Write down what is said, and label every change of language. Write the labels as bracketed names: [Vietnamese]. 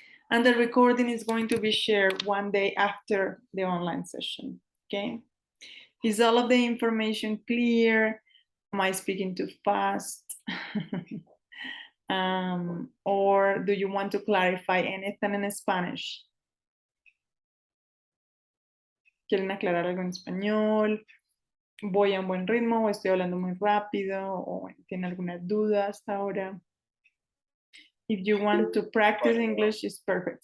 [English] And the recording is going to be shared one day after the online session, okay? Is all of the information clear? Am I speaking too fast? Or do you want to clarify anything in Spanish? [Spanish] ¿Quieren aclarar algo en español? ¿Voy a un buen ritmo o estoy hablando muy rápido? ¿O tiene alguna duda hasta ahora? [English] If you want to practice English, it's perfect.